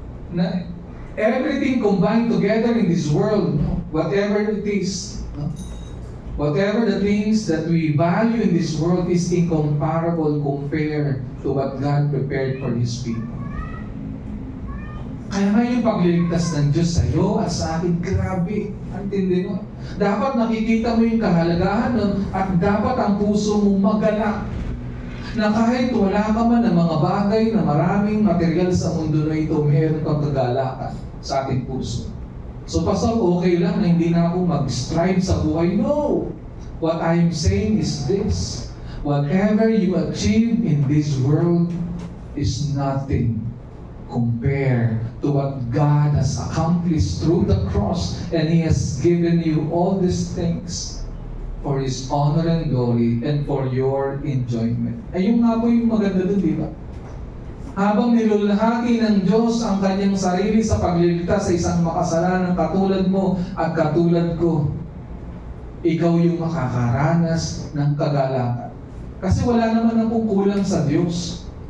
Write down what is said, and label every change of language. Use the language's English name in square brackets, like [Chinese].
[English] Na everything combined together in this world, whatever it is, whatever the things that we value in this world is incomparable compared to what God prepared for His people. [Filipino] Kaya nga yung pagliligtas ng Diyos sa iyo at sa akin, grabe. Ang tindi mo. Dapat nakikita mo yung kahalagahan nun at dapat ang puso mo magalak. Na kahit wala ka man ng mga bagay na maraming material sa mundo na ito, mayroon kang kagalakan sa ating puso. So, Pastor, okay lang na hindi na ako mag-strive sa buhay. No! [English] What I'm saying is this. Whatever you achieve in this world is nothing compared to what God has accomplished through the cross, and He has given you all these things for His honor and glory and for your enjoyment. [Filipino] Ayun nga po yung maganda doon, di ba? Habang nilulahati ng Diyos ang kanyang sarili sa pagliligtas sa isang makasalanan katulad mo at katulad ko, ikaw yung makakaranas ng kagalakan. Kasi wala naman akong kulang sa Diyos.